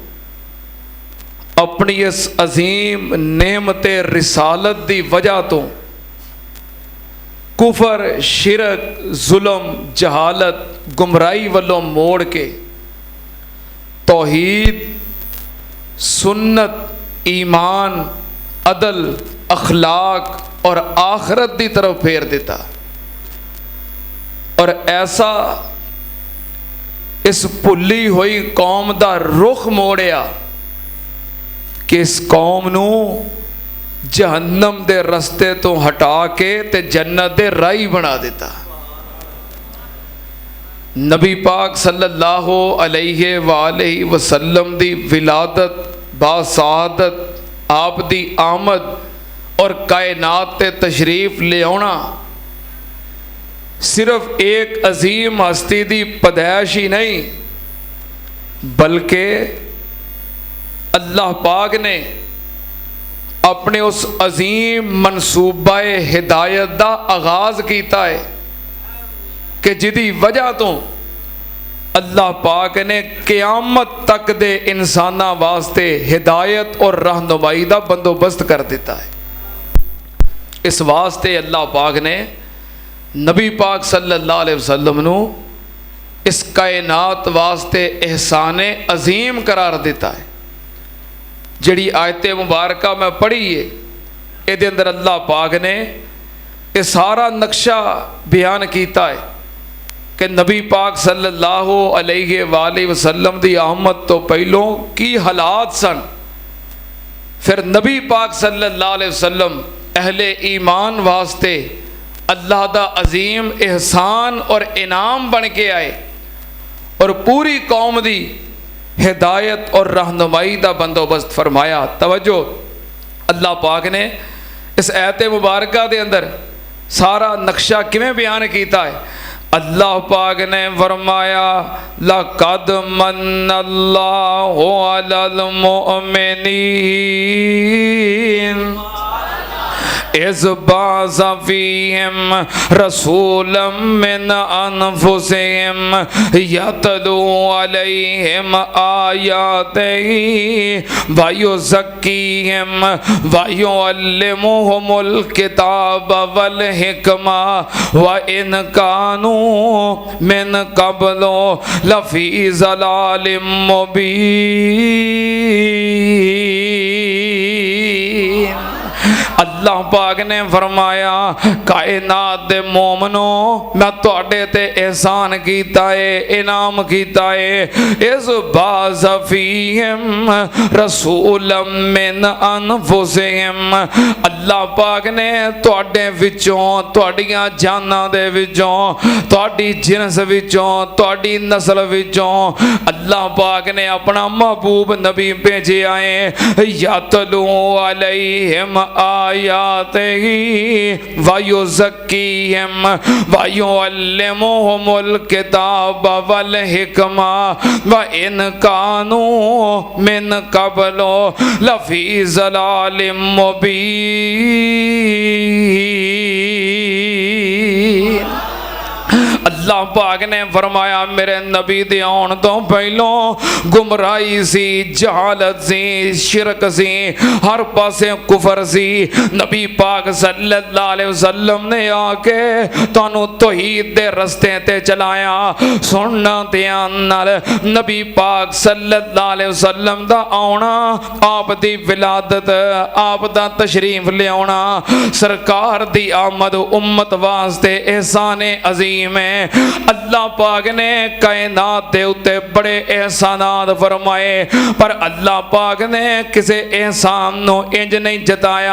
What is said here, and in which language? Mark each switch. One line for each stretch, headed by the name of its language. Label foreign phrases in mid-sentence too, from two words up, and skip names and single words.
Punjabi: اپنی اس عظیم نعمت رسالت دی وجہ تو کفر، شرک، ظلم، جہالت، گمراہی والوں موڑ کے توحید، سنت، ایمان، عدل، اخلاق اور آخرت کی طرف پھیر دیتا. اور ایسا اس بھلی ہوئی قوم کا رخ موڑیا کہ اس قوم نوں جہنم دے رستے تو ہٹا کے تے جنت دے راہی بنا دیتا. نبی پاک
Arabic: صلى الله عليه وآله وسلم
Punjabi: دی ولادت، باسعادت، آپ دی آمد اور کائنات تے تشریف لے آنا صرف ایک عظیم ہستی دی پیدائش ہی نہیں، بلکہ اللہ پاک نے اپنے اس عظیم منصوبہ ہدایت کا آغاز کیا ہے کہ جدی وجہ تو اللہ پاک نے قیامت تک دے انساناں واسطے ہدایت اور رہنمائی کا بندوبست کر دتا ہے. اس واسطے اللہ پاک نے نبی پاک
Arabic: صلى الله عليه وسلم
Punjabi: نوں اس کائنات واسطے احسان عظیم قرار دتا ہے. جہڑی آیت مبارک میں پڑھی ہے، ایہدے اندر اللہ پاک نے یہ سارا نقشہ بیان کیا ہے کہ نبی پاک
Arabic: صلى الله عليه وسلم
Punjabi: کی آمد تو پہلوں کی حالات سن. پھر نبی پاک
Arabic: صلى الله عليه وسلم
Punjabi: اہل ایمان واسطے اللہ دا عظیم احسان اور انعام بن کے آئے اور پوری قوم دی ہدایت اور رہنمائی کا بندوبست فرمایا. توجہ، اللہ پاک نے اس آیت مبارک کے اندر سارا نقشہ کویں بیان کیا ہے. اللہ پاک نے فرمایا
Arabic: لقد من الله على المؤمنين إذ بعث فيهم رسولا من أنفسهم يتلو عليهم آياته ويزكيهم ويعلمهم الكتاب والحكمة وإن كانوا من قبل لفي ضلال مبين.
Punjabi: اللہ پاک نے فرمایا کائنات دے مومنو میں تہاڈے تے احسان کیتا ہے، انعام کیتا ہے.
Arabic: إذ بعث فيهم رسولا من أنفسهم
Punjabi: اللہ پاک نے تہاڈے وچوں تہاڈیاں جاناں دے وچوں تہاڈی جنس وچوں تہاڈی نسل وچوں اللہ پاک نے اپنا محبوب نبی بھیجیا ہے
Arabic: يتلو عليهم آياته ويزكيهم ويعلمهم الكتاب والحكمة وإن كانوا من قبل لفي ضلال مبين.
Punjabi: اللہ پاک نے فرمایا میرے نبی دے آوݨ تو پہلوں گمراہی سی، جہالت سی، شرک سی، ہر پاسے کفر سی. نبی پاک
Arabic: صلى الله عليه وسلم
Punjabi: نے آ کے تہانوں توحید دے رستے تے چلایا. سننا دھیان نال نبی پاک
Arabic: صلى الله عليه وسلم
Punjabi: دا آوݨا، آپ دی ولادت، آپ دا تشریف لیاوݨا، سرکار دی آمد امت واسطے احسان عظیم ہے. اللہ پاک نے کائنات دے اتے بڑے احسانات فرمائے پر اللہ پاک نے کسے احسان نوں اینج نہیں جتایا.